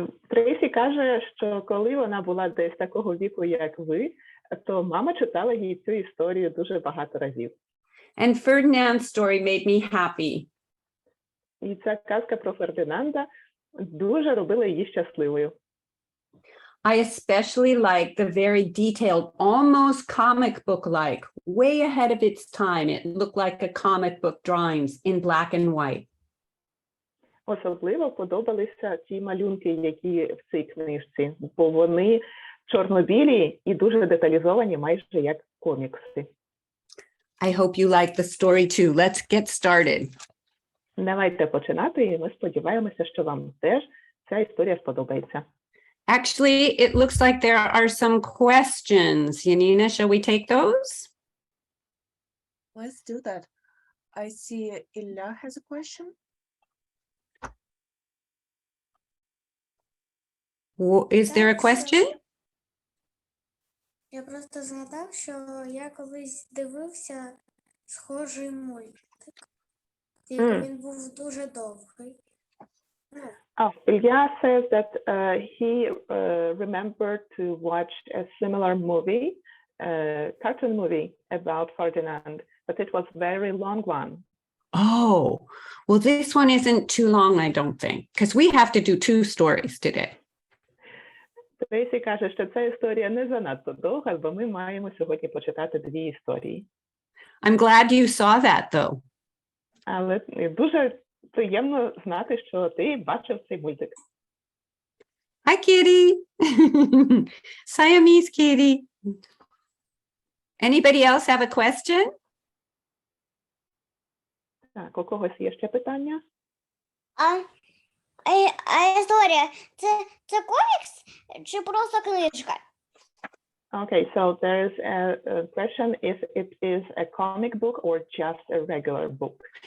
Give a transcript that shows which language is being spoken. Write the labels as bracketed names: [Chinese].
[Ukrainian] Трейсі каже, що коли вона була десь такого віку, як ви, то мама читала їй цю історію дуже багато разів. [English] And Ferdinand's story made me happy. [Ukrainian] І ця казка про Фердинанда дуже робила її щасливою. [English] I especially like the very detailed, almost comic book-like, way ahead of its time. It looked like a comic book drawings in black and white. [Ukrainian] Особливо подобалися ті малюнки, які в цій книжці, бо вони чорно-білі і дуже деталізовані, майже як комікси. [English] I hope you like the story too. Let's get started. [Ukrainian] Давайте починати, і ми сподіваємося, що вам теж ця історія сподобається. [English] Actually, it looks like there are some questions. Yanina, shall we take those? Let's do that. I see Ilya has a question. Is there a question? [Ukrainian] Я просто згадав, що я колись дивився схожий мультик. Тільки він був дуже довгий. [English] Ilya says that he remembered to watch a similar movie, cartoon movie about Ferdinand, but it was a very long one. Oh, well, this one isn't too long, I don't think, because we have to do 2 stories today. [Ukrainian] Трейсі каже, що ця історія не занадто довга, бо ми маємо сьогодні почитати 2 історії. [English] I'm glad you saw that, though. [Ukrainian] Але дуже приємно знати, що ти бачив цей мультик. [English] Hi, Kitty. Siamese Kitty. Anybody else have a question? [Ukrainian] Так, у когось є ще питання? А історія, це комікс чи просто книжка? [English] Okay, so there's a question if it is a comic book or just a regular book.